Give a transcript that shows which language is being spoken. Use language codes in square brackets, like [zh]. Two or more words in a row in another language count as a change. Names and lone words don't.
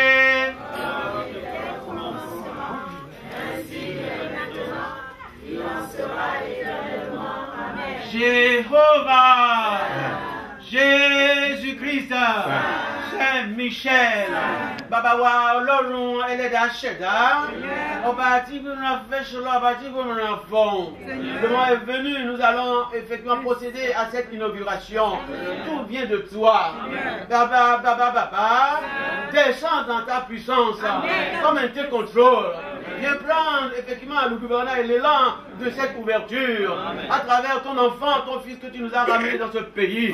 [fr] Ainsi que maintenant, il en sera éternellement. Amen. Jéhovah, Jésus-Christ, Saint-Michel, [yo] Baba wa Ọlọ́run ẹlẹ́dàá ṣẹ̀dá, ọba tí [fr] nous a fait cela, [yo] ọba tí [fr] nous a fait. Le moment est venu, nous allons effectivement procéder à cette inauguration. Tout vient de toi. Baba, descends dans ta puissance, comme un tel contrôle. Viens prendre effectivement le gouvernement et l'élan de cette ouverture à travers ton enfant, ton fils que tu nous as ramené dans ce pays.